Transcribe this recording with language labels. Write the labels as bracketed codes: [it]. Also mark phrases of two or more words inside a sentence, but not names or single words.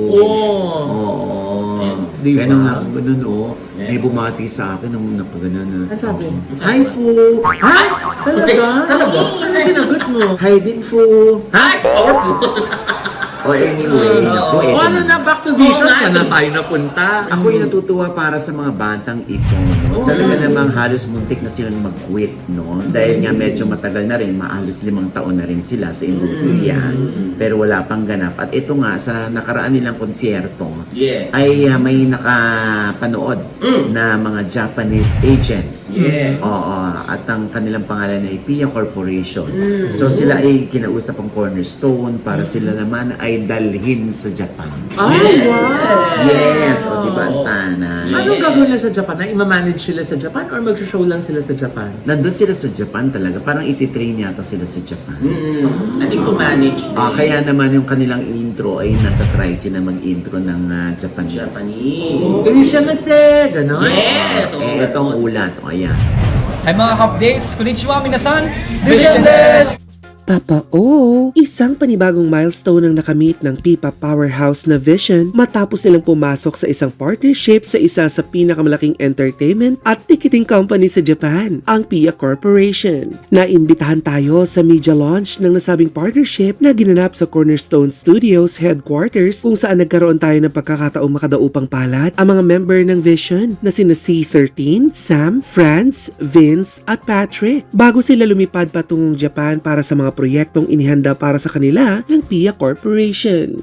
[tl] Oo. Diba? Ganun lang, ganun. May bumati sa akin nung napagana na. Ano sabi? HIFU! Ay! Talaga? Talaga? Ano sinagot mo? Hi din fu! Ay! Powerful! Anyway, naku, eto Ano na. na, [en] back to vision? [tl] Oo nga, Saan na tayo napunta? Ako yung natutuwa para sa mga batang ito, no? Talaga namang halos muntik na silang mag-quit, no? Dahil nga medyo matagal na rin, halos 5 taon na rin sila sa industriya, pero wala pang ganap. At ito nga, sa nakaraan nilang konsyerto, Yeah. ay may nakapanood na mga Japanese agents. Yeah. Oo, at ang kanilang pangalan ay Pia Corporation. So sila ay kinausap ang Cornerstone para sila naman ay dalhin sa Japan. Ay, wow! Yes, o diba ang tanay? Anong gagawin nila sa Japan? Na ima-manage sila sa Japan or mag-show lang sila sa Japan? Nandun sila sa Japan talaga. Parang ititrain yata sila sa Japan. [en] I think to manage [tl] Kaya naman yung kanilang intro ay natatry sila mag-intro ng Japanese. Japanese. Irishamase! Ganon? Yes! Itong ulat. Ayan. Hi mga ka-updates! [ja] こんにちは皆さん！Visionです! [tl] Papa isang panibagong milestone ang nakamit ng Pipa Powerhouse na Vision matapos nilang pumasok sa isang partnership sa isa sa pinakamalaking entertainment at [en] ticketing company [tl] sa Japan, ang Pia Corporation. Naimbitahan tayo sa [en] media launch [tl] ng nasabing partnership na ginanap sa Cornerstone Studios headquarters kung saan nagkaroon tayo ng pagkakataong makadaupang palad ang mga member ng Vision na sina C13, Sam, Franz, Vince at Patrick bago sila lumipad patungong Japan para sa mga proyektong inihanda para sa kanila ng Pia Corporation.